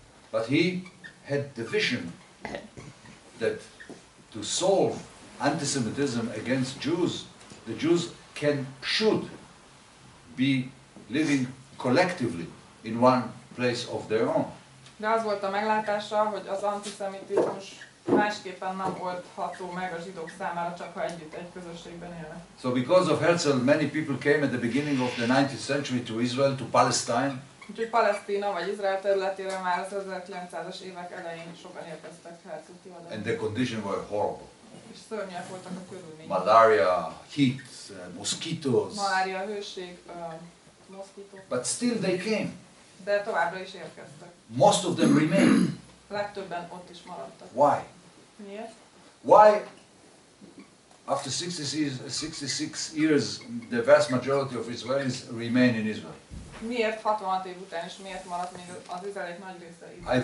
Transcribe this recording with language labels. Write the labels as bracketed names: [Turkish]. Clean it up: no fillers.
[English] But he had the vision that to solve anti-Semitism against Jews, the Jews should be living collectively in one place of their own. [Hungarian] De az volt a meglátása, hogy az antiszemitizmus másképpen nem oldható meg a zsidók számára, csak ha együtt egy közösségben élnek. [English] So because of Herzl, many people came at the beginning of the 19th century to Israel, to Palestine. [Hungarian] Úgyhogy Palesztina vagy Izrael területére már az 1900-as évek elején sokan érkeztek Herzl oda. [English] And the conditions were horrible. [Hungarian] És szörnyűek voltak a körülmények. [English] Malaria, heat, mosquitoes. [Hungarian] Malária, hőség, moszkitók. [English] But still they came. [Hungarian] De továbbra is érkeztek. [English] Most of them remained. [Hungarian] Legtöbben ott is maradtak. [English] Why? [Hungarian] Miért? [English] Why, after 66 years, the vast majority of Israelis remain in Israel? [Hungarian] Miért 66 év után is miért maradt még az izraelik nagy része itt?